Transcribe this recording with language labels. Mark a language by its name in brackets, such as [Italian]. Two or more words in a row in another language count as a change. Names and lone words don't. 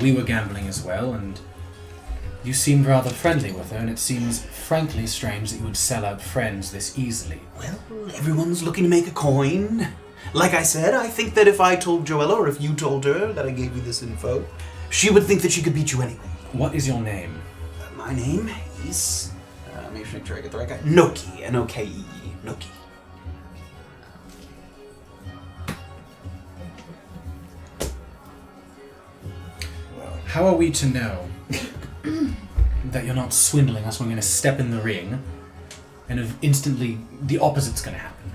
[English] We were gambling as well, and you seemed rather friendly with her, and it seems frankly strange that you would sell out friends this easily. Well, everyone's looking to make a coin. Like I said, I think that if I told Joella, or if you told her that I gave you this info, she would think that she could beat you anyway. What is your name? My name is... make sure I get the right guy. Noki. N-O-K-E-E. Noki. How are we to know that you're not swindling us when we're going to step in the ring and if instantly the opposite's going to happen?